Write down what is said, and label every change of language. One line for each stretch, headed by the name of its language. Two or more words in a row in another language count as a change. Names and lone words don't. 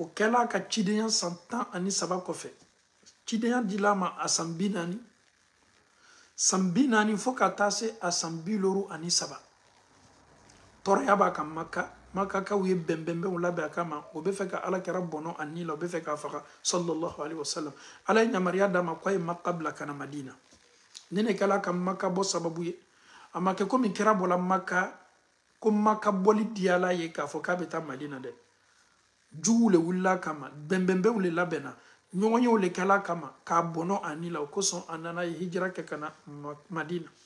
Bambara: kɛla a ka cidenya san 13 kɔfɛ cidenya dila ma a san 40 san 40 fo ka taa se a san 73 tɔɔrɔya b'a kan Makakaw ye bɛnbɛnbɛnw labɛn a kama o bɛ fɛ ka ala kɛra bɔnɔ a ni la o bɛ fɛ k'a faga
Arabic: صلى الله عليه وسلم
Bambara: ala ye yamaruya d'a ma k'a ye Maka bila ka na Madina ne ne kɛla ka Maka bɔ sababu ye a ma kɛ komi kɛra bɔla Maka ko Maka bɔli diyala ye k'a fɔ k'a bɛ taa Madina dɛ juguw le wulila kama bɛnbɛnbɛnw le labɛnna ɲɔgɔn yew le kɛla kama k'a bɔnɔ a ni la o kosɔn a nana ye hijira kɛ ka na Madina